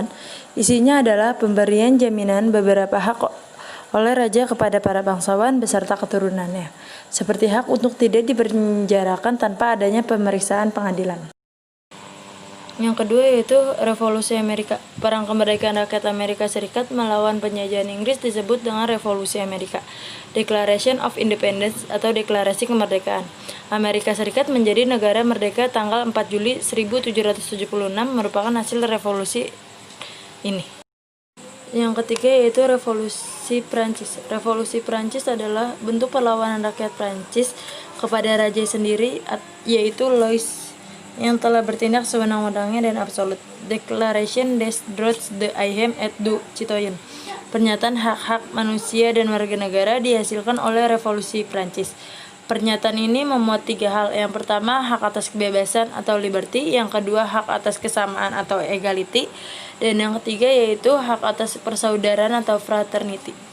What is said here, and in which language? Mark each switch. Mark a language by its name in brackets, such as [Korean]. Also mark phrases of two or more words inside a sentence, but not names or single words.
[Indonesian] Isinya adalah pemberian jaminan beberapa hak oleh raja kepada para bangsawan beserta keturunannya, seperti hak untuk tidak dipenjarakan tanpa adanya pemeriksaan pengadilan. Yang kedua yaitu Revolusi Amerika. Perang kemerdekaan rakyat Amerika Serikat melawan penjajahan Inggris disebut dengan Revolusi Amerika. Declaration of Independence atau Deklarasi Kemerdekaan. Amerika Serikat menjadi negara merdeka tanggal 4 Juli 1776 merupakan hasil revolusi ini. Yang ketiga yaitu Revolusi Prancis. Revolusi Prancis adalah bentuk perlawanan rakyat Prancis kepada raja sendiri, yaitu Louis yang telah bertindak sewenang-wenangnya dan absolut. Declaration des droits de l'homme et du citoyen. Pernyataan hak-hak manusia dan warga negara dihasilkan oleh Revolusi Prancis. Pernyataan ini memuat 3 hal. Yang pertama, hak atas kebebasan atau liberty. Yang kedua, hak atas kesamaan atau equality. Dan yang ketiga yaitu hak atas persaudaraan atau fraternity.